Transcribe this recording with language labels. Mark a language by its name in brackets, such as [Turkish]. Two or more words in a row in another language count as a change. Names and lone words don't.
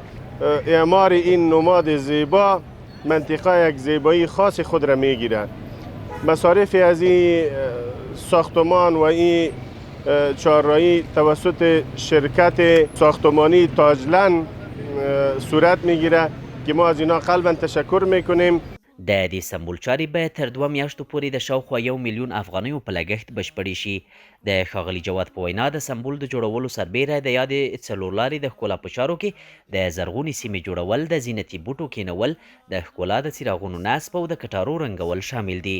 [Persian] اعمار این نماد زیبا منطقه یک زیبایی خاص خود را میگیره. مصارف از این ساختمان و این چهارراهی توسط شرکت ساختمانی تاجلند صورت میگیره که ما از اینا قلبا تشکر میکنیم. [Pashto] د دې سمبول چارې به تر 2 میاشتو پورې د شاوخوا 1 میلیون افغانیو په لګښت بشپړې شي. د ښاغلي جواد په وینا د سمبول د جوړولو سربیره د یادې څلورلارې د ښکلا په چارو کې د زرغونې سیمې جوړول، د زینتي بوټو کینول، د ښکلا د څراغونو نصب او د کټارو رنګول شامل دي.